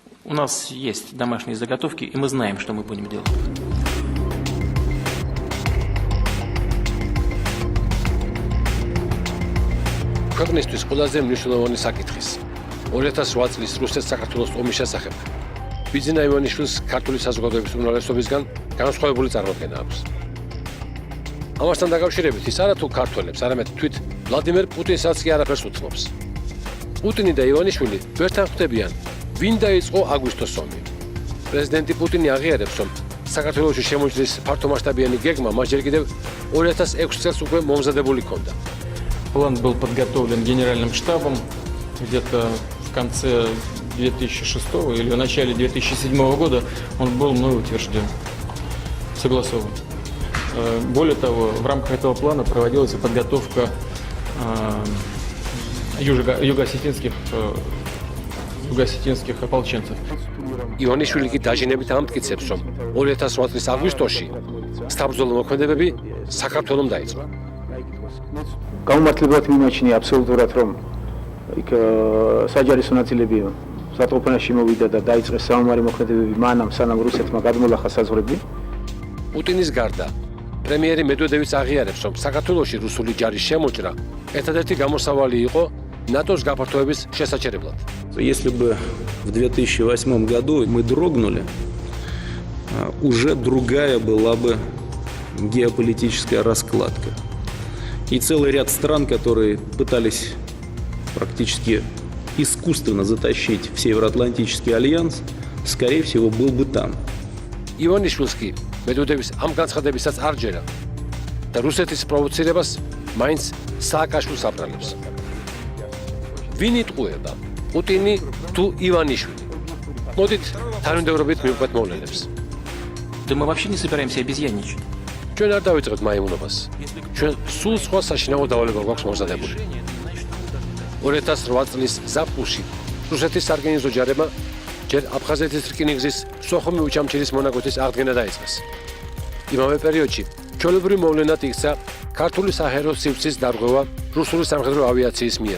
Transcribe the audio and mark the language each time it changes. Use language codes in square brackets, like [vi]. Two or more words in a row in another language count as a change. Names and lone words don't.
[ru] У нас есть домашние заготовки, и мы знаем, что мы будем делать. [ka] ქვეყნისთვის ყველაზე მნიშვნელოვანი საკითხის 2008 წლის რუსეთ-საქართველოს ომის შესახებ ბიძინა ივანიშვილის ქართული საზოგადოების უმრავლესობისგან განსხვავებული წარმოდგენა აქვს. ამასთან დაკავშირებით ის არა თუ ქართველებს, არამედ თვით ვლადიმერ პუტინსაც კი არაფერს უთმობს. პუტინი და ივანიშვილი ვერთან ხვდებიან, ვინ დაიწყო აგვისტოს ომი. პრეზიდენტი პუტინი აღიარებს, რომ საქართველოში შემოჭრის ფართომასშტაბიანი გეგმა მას ჯერ კიდევ 2006 წელს უკვე მომზადებული ჰქონდა. [ru] План был подготовлен генеральным штабом где-то в конце 2006 или в начале 2007 года. Он был мной утвержден, согласован. Более того, в рамках этого плана проводилась и подготовка юго-осетинских ополченцев. [ka] ივანიშვილი კი დაჟინებით ამტკიცებს, რომ 2008 წლის აგვისტოში საბრძოლო მოქმედებები საქართველომ დაიწყო. გამომართლებად მიმაჩნია აბსოლუტურად, რომ იქ საჯარისო ნაწილები სატყუპანაში მოვიდა და დაიწყეს საომარი მოქმედებები მანამ, სანამ რუსეთმა გადმოლახა საზღვრები. პუტინის გარდა პრემიერი მედვედევიც აღიარებს, რომ საქართველოში რუსული ჯარის შემოჭრა ერთადერთი გამოსავალი იყო ნატოს გაფართოების შესაჩერებლად. [ru] Если бы в 2008 году мы дрогнули, уже другая была бы геополитическая раскладка. И целый ряд стран, которые пытались практически искусственно затащить в Североатлантический альянс, скорее всего, был бы там. [ka] ივანიშვილს კი მედვედევის ამ განცხადებისაც არ ჯერა და რუსეთის პროვოცირებას მაინც სააკაშვილს აბრალებს. ვინ იტყუება, პუტინი თუ ივანიშვილი? მოდით თანმიმდევრობით მივყვეთ მოვლენებს. [ru] Да мы вообще не собираемся обезьянничать. [ka] ჩვენ არ დავიწყებთ მაიმუნობას. ჩვენ სულ სხვა საშინაო დავალება გვაქვს მომზადებული. 2008 წლის ზაფხულში რუსეთის სარგენიზო ჯარებმა ჯერ აფხაზეთის რკინიგზის სოხუმი უჩამჩირის მონაკვეთის აღდგენა დაიწყეს. იმავე პერიოდში ჩვეულებრივ მოვლენად იქცა ქართული საჰაერო სივრცის დარღვევა რუსული სამხედრო ავიაციის მიერ.